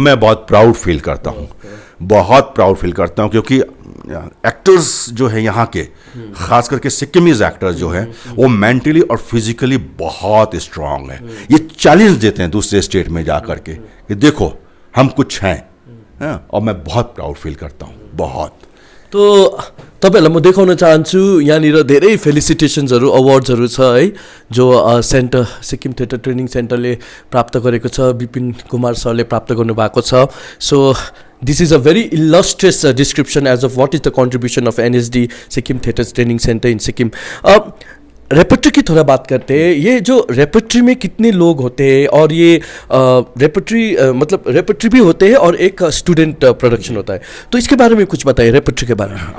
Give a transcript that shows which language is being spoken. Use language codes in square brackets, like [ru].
[hi] मैं बहुत proud feel करता हूँ, बहुत प्राउड फील करता हूँ, क्योंकि एक्टर्स जो है यहाँ के, खास करके सिक्किमीज एक्टर्स जो हैं, वो मेंटली और फिजिकली बहुत स्ट्रांग हैं। ये चैलेंज देते हैं दूसरे स्टेट में जा कर के कि देखो हम कुछ हैं, और मैं बहुत प्राउड फील करता हूँ, बहुत। [ne] तो तपाईँहरूलाई म देखाउन चाहन्छु यहाँनिर धेरै फेलिसिटेसन्सहरू, अवार्ड्सहरू छ है, जो सेन्टर, सिक्किम थिएटर ट्रेनिङ सेन्टरले प्राप्त गरेको छ, विपिन कुमार सरले प्राप्त गर्नुभएको छ। [en] So this is a very illustrious description as of what is the contribution of NSD Sikkim theatre training centre in Sikkim. [hi] Repertory की थोड़ा बात करते हैं। ये जो रेपर्टरी में कितने लोग होते हैं, और ये रेपर्टरी मतलब रेपर्टरी भी होते हैं और एक स्टूडेंट प्रोडक्शन होता है, तो इसके बारे में कुछ बताइए, रेपर्टरी के बारे में।